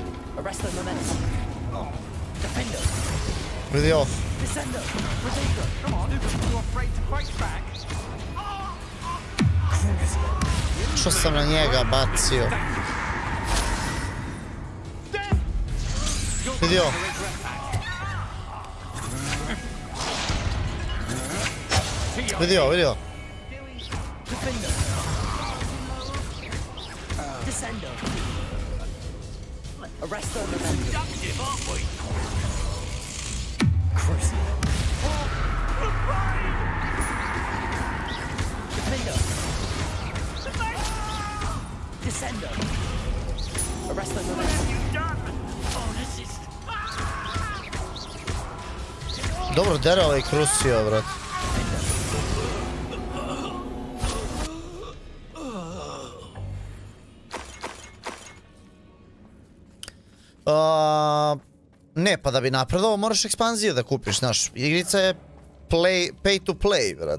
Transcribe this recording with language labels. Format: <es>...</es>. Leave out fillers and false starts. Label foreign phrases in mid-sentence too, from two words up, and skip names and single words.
<en>Arrest the momentum. Defender.</en> <sr>Vidi ovo.</sr> <en>Descender. Protector. Come on. You're afraid to fight back.</en> <sr>Što sam na njega bacio? Vidi ovo. Vidi ovo, vidi ovo.</sr> <en>Defender. Descender. Arrest the momentum. Productive, aren't we? Cruising. Defender. Descender. Arrest the momentum. Oh, this is...</en> <sr>Dobro, derao i krusio, brat. Ne, pa da bi napredovao moraš ekspanzije da kupiš, znaš, igrica je</sr> <en>pay to play,</en> <sr>brat.</sr>